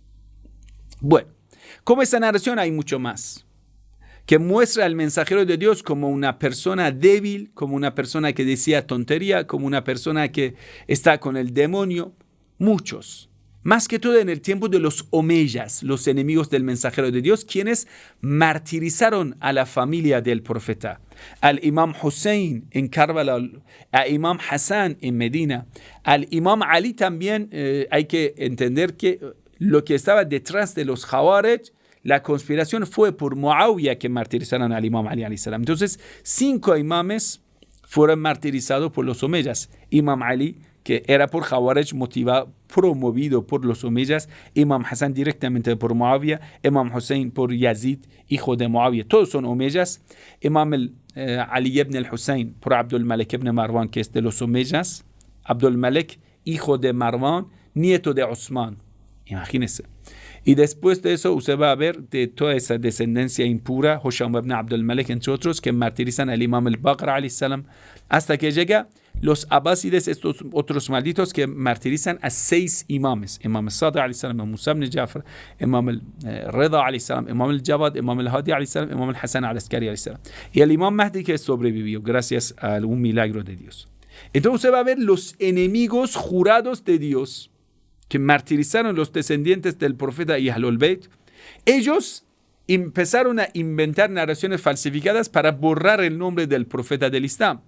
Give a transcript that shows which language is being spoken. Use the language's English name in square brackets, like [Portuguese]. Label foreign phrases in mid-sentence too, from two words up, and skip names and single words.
[Spanish] Bueno, como esta narración hay mucho más, que muestra al mensajero de Dios como una persona débil, como una persona que decía tontería, como una persona que está con el demonio. Muchos. Más que todo en el tiempo de los omeyas, los enemigos del mensajero de Dios, quienes martirizaron a la familia del profeta. Al imam Hussein en Karbala, al imam Hassan en Medina, al imam Ali también. Hay que entender que lo que estaba detrás de los Khawarij, la conspiración fue por Muawiyah que martirizaron al imam Ali [Arabic] عليه السلام. [Spanish] Entonces 5 imames fueron martirizados por los omeyas. Imam Ali, que era por Khawarij, promovido por los omeyas. Imam Hassan directamente por Muawiyah. Imam Hussein por Yazid, hijo de Muawiyah. Todos son omeyas. Imam Ali ibn al-Hussein por Abdul Malik ibn Marwan, que es de los omeyas. Abdul Malik, hijo de Marwan, nieto de Osman. Imagínense. Y después de eso usted va a ver de toda esa descendencia impura, Husham ibn Abdul Malik, entre otros, que martirizan al imam al-Baqir [Arabic] عليه السلام, [Spanish] hasta que llega los abásides, estos otros malditos que martirizan a 6 imames: imam al-Sadiq [Arabic] عليه السلام, [Spanish] imam Musa ibn Jafar, imam al-Rida [Arabic] عليه السلام, [Spanish] imam al-Jawad, imam al-Hadi [Arabic] عليه السلام, [Spanish] imam al-Hasan al-Askari [Arabic] عليه السلام. [Spanish] Y el imam Mahdi, que sobrevivió gracias a un milagro de Dios. Entonces usted va a ver los enemigos jurados de Dios que martirizaron los descendientes del profeta y [Arabic] أهل البيت. [Spanish] Ellos empezaron a inventar narraciones falsificadas para borrar el nombre del profeta del Islam.